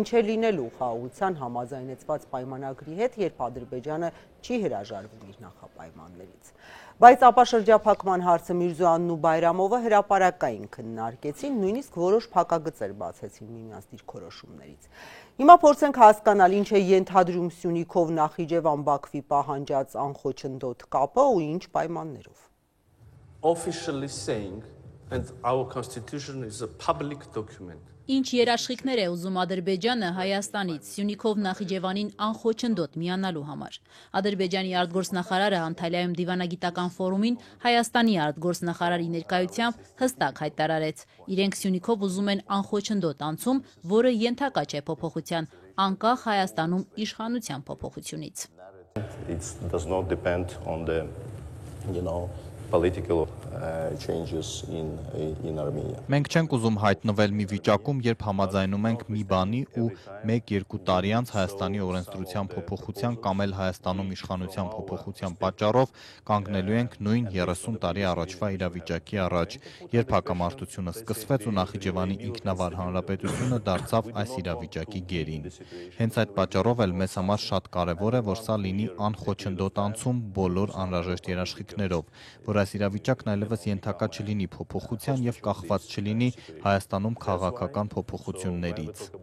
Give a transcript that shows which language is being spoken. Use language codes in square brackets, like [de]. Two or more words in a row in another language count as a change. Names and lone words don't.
[hy] է լինելու խաղաղության համաձայնեցված պայմանագրի հետ, երբ Ադրբեջանը չի հրաժարվում իր նախապայմաններից։ Բայց ապաշրջափակման հարցը Միրզոյանն ու Բայրամովը հրապարակային քննարկեցին, նույնիսկ որոշ փակագծեր բացեցին միմյանց դիրքորոշումներից։ Հիմա փորձենք հասկանալ, ինչ է ենթադրում Սյունիքով Նախիջևան Բաքվի պահանջած անխոչնդոտ կապը ու ինչ պայմաններով։ [en] Officially saying, and our constitution is a public document. [hy] Ինչ երաշխիքներ է ուզում Ադրբեջանը Հայաստանից Սյունիքով Նախիջևանին անխոչնդոտ միանալու համար։ Ադրբեջանի արտգործնախարարը Անտալիայում դիվանագիտական ֆորումին Հայաստանի արտգործնախարարի ներկայությամբ հստակ հայտարարեց. իրենք Սյունիքով ուզում են անխոչնդոտ անցում, որը ենթակա չէ փոփոխության, անկախ Հայաստանում իշխանության փոփոխությունից։ [en] It does not depend on the, political changes in Armenia. [hy] Մենք չենք ուզում հայտնվել մի վիճակում, երբ համաձայնում ենք մի բանի ու 1-2 տարի անց Հայաստանի օրենսդրության փոփոխության կամ էլ Հայաստանում իշխանության փոփոխության պատճառով կանգնելու ենք նույն 30 տարի առաջվա իրավիճակի առաջ, երբ հակամարտությունը սկսվեց ու Նախիջևանի ինքնավար հանրապետությունը դարձավ այս իրավիճակի գերին։ Հենց այդ պատճառով էլ մեզ համար շատ կարևոր է, որ սա լինի անխոչնդոտ անցում բոլոր անհրաժեշտ երաշխիքներով, որ այս իրավիճակն այլևս ենթակա չլինի փոփոխության եւ կախված չլինի Հայաստանում քաղաքական փոփոխություններից։